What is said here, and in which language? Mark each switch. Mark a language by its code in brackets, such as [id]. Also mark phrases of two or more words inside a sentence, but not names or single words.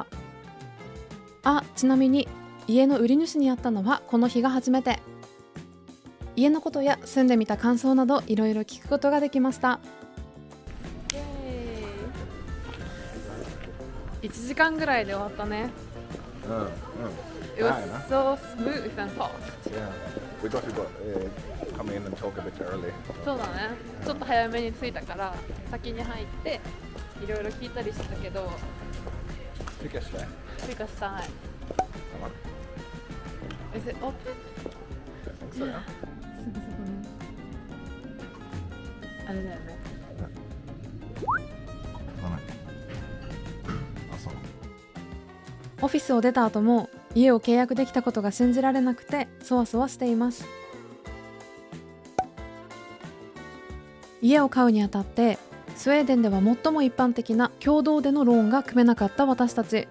[ja] ちなみに家の売り主に会ったのはこの日が初めて。家のことや住んでみた感想などいろいろ聞くことができました。1時間ぐらいで終わったね。 [en] It was so smooth and fast. Yeah, we got to come in and talk a bit early. [ja] そうだね。ちょっと早めに着いたから先に入っていろいろ聞いたりしてたけど、 [sv] Tycker jag sådär. [ja] 追加したい。 [en] Come on. Is it open? [sv] Så ja. [ja] あれだよね。オフィスを出た後も家を契約できたことが信じられなくてそわそわしています。家を買うにあたってスウェーデンでは最も一般的な共同でのローンが組めなかった私たち。